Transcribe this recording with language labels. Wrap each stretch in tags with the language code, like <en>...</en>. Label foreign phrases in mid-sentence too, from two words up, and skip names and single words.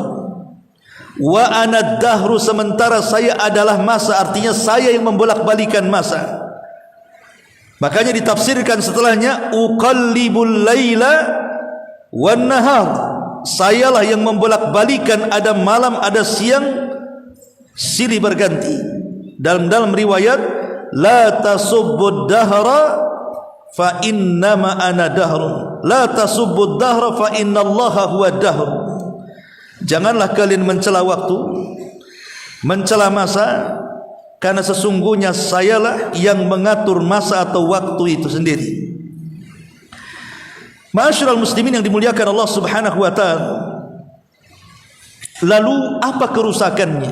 <ar>وأنا الدهر,</ar> <id>sementara saya adalah masa, artinya saya yang membolak-balikan masa. Makanya ditafsirkan setelahnya,</id> <ar>أقلب الليل والنهار,</ar> <id>sayalah yang membolak-balikan, ada malam ada siang, silih berganti. Dalam riwayat,</id> <ar>لا تسبوا الدهر فإنما أنا الدهر, لا تسبوا الدهر فإن الله هو الدهر.</ar> <id>Janganlah kalian mencela waktu, mencela masa, karena sesungguhnya sayalah yang mengatur masa atau waktu itu sendiri.</id> <ar>معاشر المسلمين</ar> <id>yang dimuliakan Allah</id> <ar>سبحانه وتعالى,</ar> <id>lalu apa kerusakannya?</id>